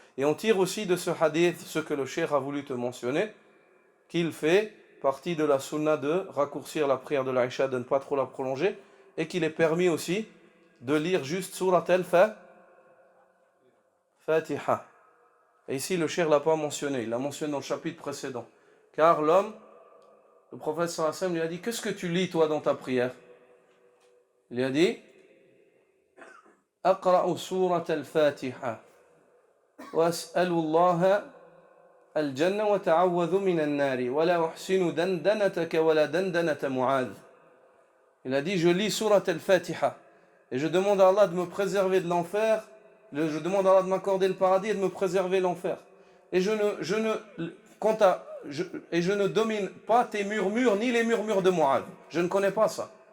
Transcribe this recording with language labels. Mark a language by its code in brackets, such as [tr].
[fr] Et on tire aussi de ce hadith ce que le cheikh a voulu te mentionner, qu'il fait partie de la sunna de raccourcir la prière de l'Aïcha, de ne pas trop la prolonger, et qu'il est permis aussi de lire juste surat al-Fatiha. Et ici, le cheikh ne l'a pas mentionné, il l'a mentionné dans le chapitre précédent. Car le prophète sallallahu alayhi wa sallam lui a dit, qu'est-ce que tu lis toi dans ta prière? Il lui a dit, [ar] أقرأ سورة الفاتحة وأسأل الله الجنة وتعوذ من النار ولا أحسن دندنتك ولا دندنة معاذ. [fr] Il a dit, je lis Surat al-Fatiha et je demande à Allah de me préserver de l'enfer, je demande à Allah de m'accorder le paradis et de me préserver de l'enfer. Et je ne domine pas tes murmures ni les murmures de Mu'adh. Je ne connais pas ça.